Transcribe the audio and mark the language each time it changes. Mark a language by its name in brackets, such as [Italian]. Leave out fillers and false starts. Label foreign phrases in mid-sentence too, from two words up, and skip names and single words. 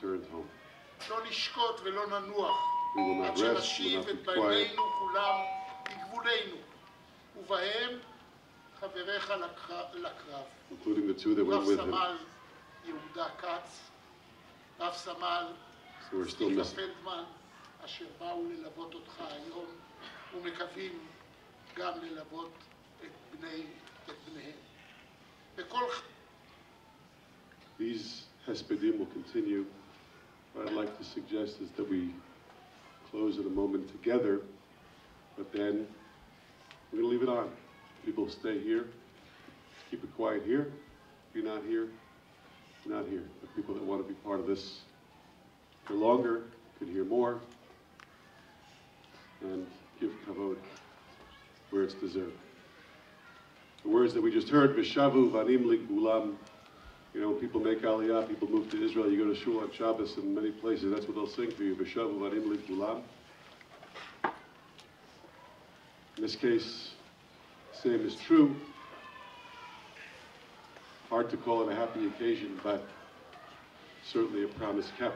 [Hebrew] לא נשקוט ולא ננוח עד שנשיב את בנינו כולם לגבולנו, ובהם חבריך לקרב, רב סמל יהודה כץ, רב סמל סטיקה פלדמן, אשר באו ללוות אותך היום ומקווים גם ללוות את בניהם. [English] These hespedim will continue. What I'd like to suggest is that we close in a moment together, but then we're going to leave it on. People stay here. Keep it quiet here. If you're not here, not here. The people that want to be part of this for longer could hear more and give kavod where it's deserved. The words that we just heard, [Hebrew] ושבו בנים לגבולם. [English] You know, when people make aliyah, people move to Israel, you go to shul on Shabbos and many places, that's what they'll sing for you, [Hebrew] ושבו בנים לגבולם. [English] In this case, the same is true. Hard to call it a happy occasion, but certainly a promise kept.